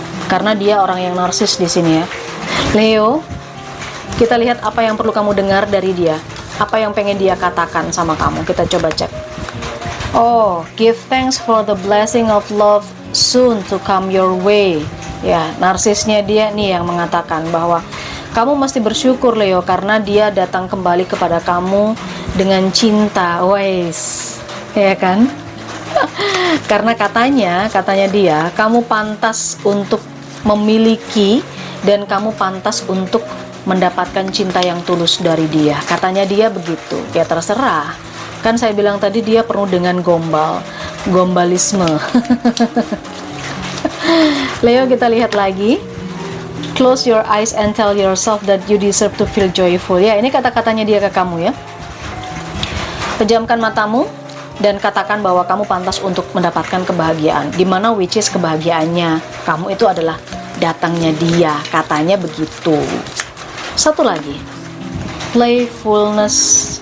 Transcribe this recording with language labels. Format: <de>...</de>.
<id>Karena dia orang yang narsis di sini ya. Leo, kita lihat apa yang perlu kamu dengar dari dia. Apa yang pengen dia katakan sama kamu. Kita coba cek.</id> <en>Oh, give thanks for the blessing of love soon to come your way.</en> <id>Ya, narsisnya dia nih yang mengatakan bahwa kamu mesti bersyukur Leo karena dia datang kembali kepada kamu dengan cinta. Wais, ya kan? Karena katanya dia, kamu pantas untuk memiliki dan kamu pantas untuk mendapatkan cinta yang tulus dari dia. Katanya dia begitu. Ya terserah. Kan saya bilang tadi dia penuh dengan gombalisme. Leo, kita lihat lagi.</id> <en>Close your eyes and tell yourself that you deserve to feel joyful.</en> <id>Ya, ini kata-katanya dia ke kamu ya. Pejamkan matamu dan katakan bahwa kamu pantas untuk mendapatkan kebahagiaan. Dimana</id> <en>which is</en> <id>kebahagiaannya kamu itu adalah datangnya dia. Katanya begitu. Satu lagi, playfulness.</id>